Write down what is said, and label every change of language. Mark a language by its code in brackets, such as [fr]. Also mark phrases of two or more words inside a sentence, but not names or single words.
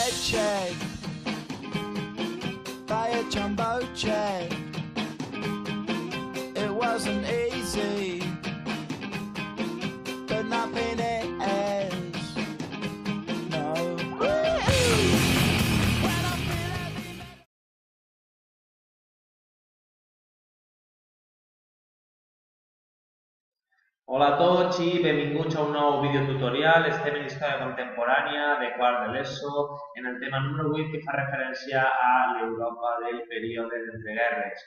[en] check, buy a jumbo check. It wasn't easy, but nothing is. No. [ca] Hola a tots i benvinguts a un nou videotutorial. Estem en història contemporània de quart de l'ESO en el tema número 8 que fa referència a l'Europa del període d'entreguerres.